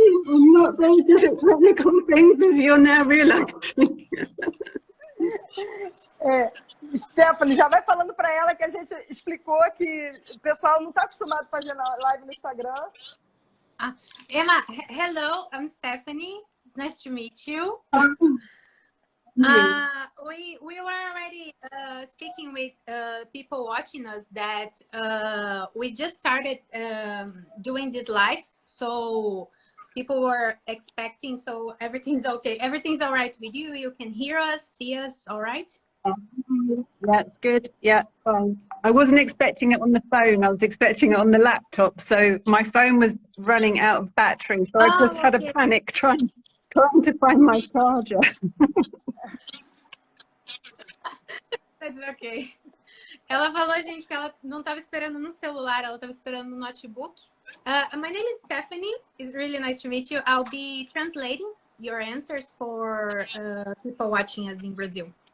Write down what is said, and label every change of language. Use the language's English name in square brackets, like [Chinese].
[English] I'm not very good at technical things, as you're now realizing. [Portuguese] Stephanie, já vai falando para ela que a gente explicou que o pessoal não está acostumado a fazer live no Instagram. [English] Emma, hello, I'm Stephanie. It's nice to meet you. We were already speaking with people watching us that we just started doing these lives, so people were expecting, so everything's okay. Everything's all right with you? You can hear us, see us, all right? That's good. Yeah, fine. I wasn't expecting it on the phone. I was expecting it on the laptop. So my phone was running out of battery. So I just had a panic trying to find my charger. That's okay. [Portuguese] Ela falou, gente, que ela não estava esperando no celular, ela estava esperando no notebook. [English] My name is Stephanie. It's really nice to meet you. I'll be translating your answers for people watching us in Brazil.